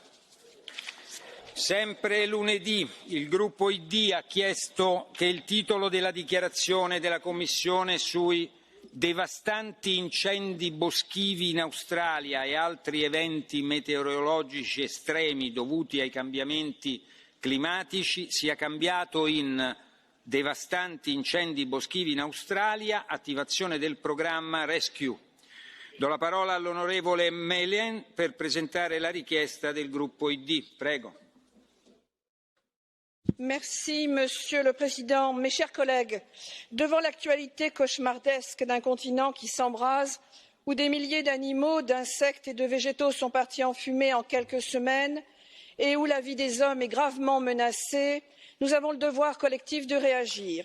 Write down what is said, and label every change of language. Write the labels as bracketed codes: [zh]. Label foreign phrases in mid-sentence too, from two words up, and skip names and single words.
[it] Sempre lunedì il gruppo ID ha chiesto che il titolo della dichiarazione della Commissione sui devastanti incendi boschivi in Australia e altri eventi meteorologici estremi dovuti ai cambiamenti climatici sia cambiato in devastanti incendi boschivi in Australia, attivazione del programma Rescue. Do la parola all'onorevole Melen per presentare la richiesta del gruppo ID. Prego. [fr] Monsieur le Président. Mes chers collègues, devant l'actualité cauchemardesque d'un continent qui s'embrase, où des milliers d'animaux, d'insectes et de végétaux sont partis en fumée en quelques semaines, et où la vie des hommes est gravement menacée, nous avons le devoir collectif de réagir.